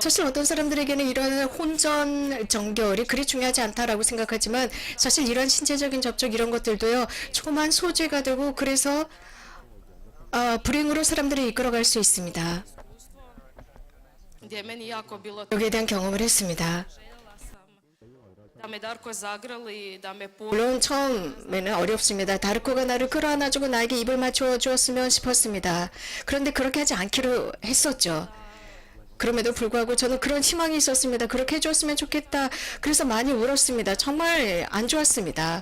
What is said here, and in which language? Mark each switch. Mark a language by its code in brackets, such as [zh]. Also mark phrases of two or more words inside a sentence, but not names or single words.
[ko] 사실 어떤 사람들에게는 이런 혼전 정결이 그리 중요하지 않다라고 생각하지만 사실 이런 신체적인 접촉 이런 것들도요 조그만 소재가 되고 그래서 불행으로 사람들을 이끌어갈 수 있습니다. [hr] gdje je meni jako bilo [ko] 여기에 대한 경험을 했습니다. [hr] željela sam da me Darko zagrli, da me [ko] 물론 처음에는 어렵습니다. 다르코가 나를 끌어안아주고 나에게 입을 맞춰 주었으면 싶었습니다. 그런데 그렇게 하지 않기로 했었죠. 그럼에도 불구하고 저는 그런 희망이 있었습니다. 그렇게 해줬으면 좋겠다. 그래서 많이 울었습니다. 정말 안 좋았습니다.